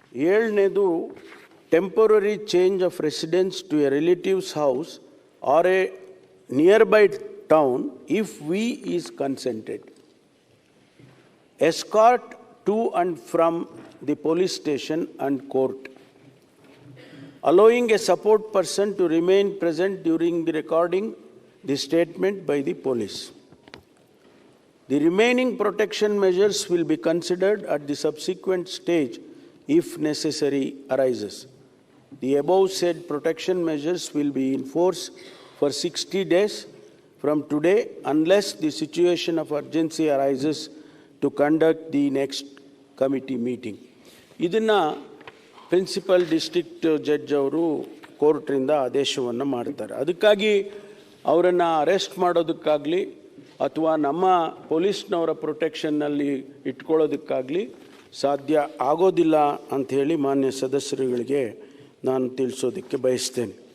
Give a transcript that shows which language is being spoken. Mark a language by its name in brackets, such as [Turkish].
[English] ಏಳನೇದು temporary change of residence to a relative's house or a nearby town if we is consented. Escort to and from the police station and court. Allowing a support person to remain present during the recording the statement by the police. The remaining protection measures will be considered at the subsequent stage if necessary arises. The above said protection measures will be in force for 60 days from today unless the situation of urgency arises to conduct the next committee meeting. [Kannada] ಇದನ್ನು principal district judge ಅವರು ಕೋರ್ಟ್ರಿಂದ ಆದೇಶವನ್ನು ಮಾಡ್ತಾರೆ. ಅದಕ್ಕಾಗಿ ಅವರನ್ನು arrest ಮಾಡೋದಕ್ಕಾಗಲಿ ಅಥವಾ ನಮ್ಮ ಪೊಲೀಸ್ನವರ ಪ್ರೊಟೆಕ್ಷನ್ನಲ್ಲಿ ಇಟ್ಕೊಳ್ಳೋದಕ್ಕಾಗಲಿ ಸಾಧ್ಯ ಆಗೋದಿಲ್ಲ ಅಂಥೇಳಿ ಮಾನ್ಯ ಸದಸ್ಯರುಗಳಿಗೆ ನಾನು ತಿಳಿಸೋದಕ್ಕೆ ಬಯಸ್ತೇನೆ.